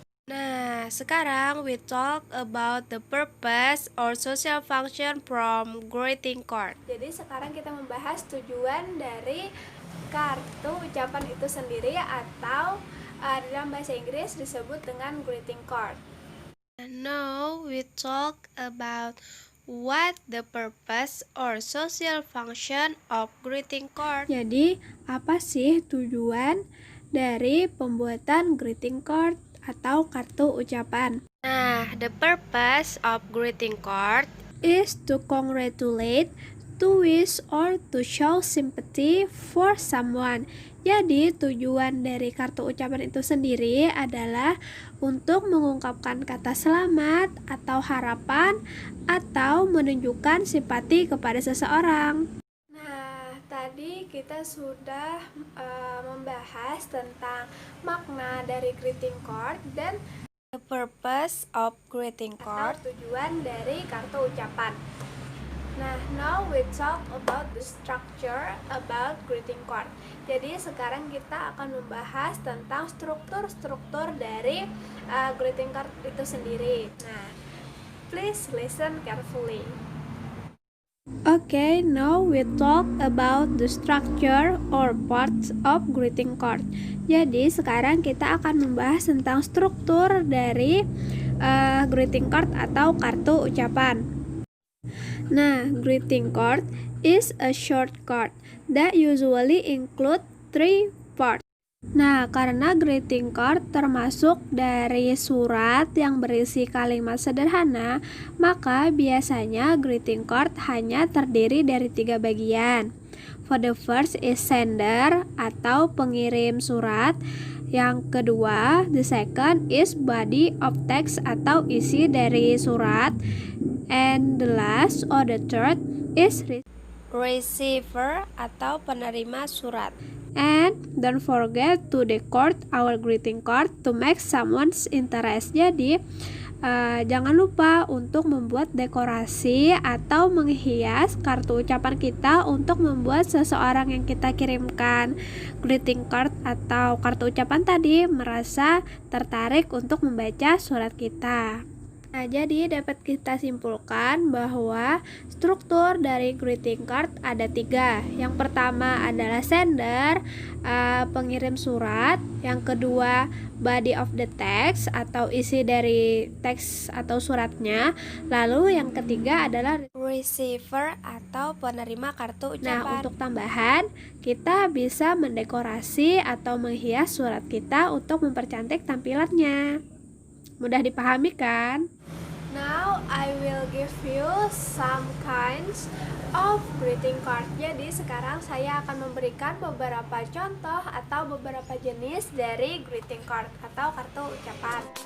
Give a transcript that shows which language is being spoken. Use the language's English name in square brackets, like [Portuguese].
[Indonesian] Nah, sekarang [English] we talk about the purpose or social function from greeting card. [Indonesian] Jadi sekarang kita membahas tujuan dari kartu ucapan itu sendiri atau dalam bahasa Inggris disebut dengan greeting card. [English] Now we talk about what the purpose or social function of greeting card. [Indonesian] Jadi, apa sih tujuan dari pembuatan greeting card atau kartu ucapan? [English] Nah, the purpose of greeting card is to congratulate, to wish, or to show sympathy for someone. [Indonesian] Jadi tujuan dari kartu ucapan itu sendiri adalah untuk mengungkapkan kata selamat atau harapan atau menunjukkan simpati kepada seseorang. Nah, tadi kita sudah membahas tentang makna dari greeting card dan [English] the purpose of greeting card. [Indonesian] atau tujuan dari kartu ucapan. [English] Nah, now we talk about the structure about greeting card. [Indonesian] Jadi sekarang kita akan membahas tentang struktur dari greeting card itu sendiri. [English] Nah, please listen carefully. Okay, now we talk about the structure or parts of greeting card. [Indonesian] Jadi sekarang kita akan membahas tentang struktur dari greeting card atau kartu ucapan. [English] Nah, greeting card is a short card that usually include 3 parts. [Indonesian] Nah, karena greeting card termasuk dari surat yang berisi kalimat sederhana, maka biasanya greeting card hanya terdiri dari 3 bagian. [English] For the first is sender [Indonesian] atau pengirim surat. Yang kedua, [English] the second is body of text [Indonesian] atau isi dari surat. [English] And the last or the third is [Indonesian] receiver atau penerima surat. [English] And don't forget to decorate our greeting card to make someone's interest. [Indonesian] Jadi jangan lupa untuk membuat dekorasi atau menghias kartu ucapan kita untuk membuat seseorang yang kita kirimkan greeting card atau kartu ucapan tadi merasa tertarik untuk membaca surat kita. Nah, jadi dapat kita simpulkan bahwa struktur dari greeting card ada 3. Yang pertama adalah sender, pengirim surat. Yang kedua, [English] body of the text [Indonesian] atau isi dari teks atau suratnya. Lalu yang ketiga adalah receiver atau penerima kartu ucapan. Nah, untuk tambahan, kita bisa mendekorasi atau menghias surat kita untuk mempercantik tampilannya. Mudah dipahami kan? [English] Now I will give you some kinds of greeting card. [Indonesian] Jadi sekarang saya akan memberikan beberapa contoh atau beberapa jenis dari greeting card atau kartu ucapan.